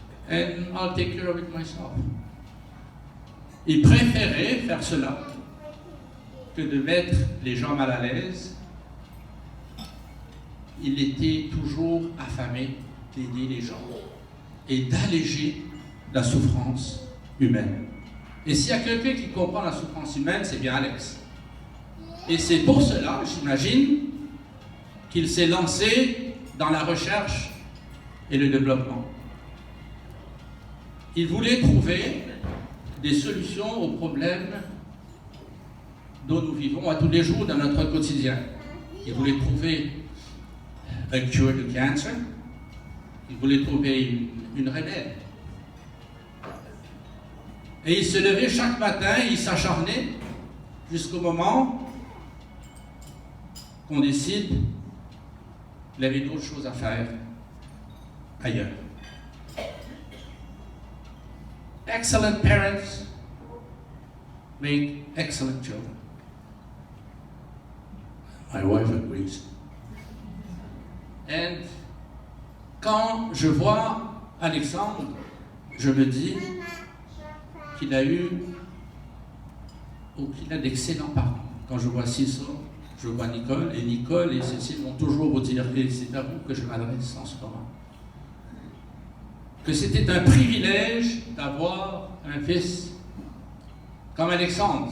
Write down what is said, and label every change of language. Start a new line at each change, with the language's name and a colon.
English: And I'll take care of it myself.
French: Il préférait faire cela que de mettre les gens mal à l'aise. Il était toujours affamé d'aider les gens et d'alléger la souffrance humaine. Et s'il y a quelqu'un qui comprend la souffrance humaine, c'est bien Alex. Et c'est pour cela, j'imagine, qu'il s'est lancé dans la recherche et le développement. Il voulait trouver des solutions aux problèmes dont nous vivons à tous les jours dans notre quotidien. Il voulait trouver un cure du cancer. Il voulait trouver une remède. Et il se levait chaque matin, il s'acharnait jusqu'au moment qu'on décide qu'il avait d'autres choses à faire ailleurs.
English: Excellent parents make excellent children. My wife agrees.
French: Et quand je vois Alexandre, je me dis qu'il a d'excellents parents. Quand je vois Cécile, je vois Nicole, et Nicole et Cécile vont toujours vous dire, et c'est à vous que je m'adresse en ce moment, que c'était un privilège d'avoir un fils comme Alexandre.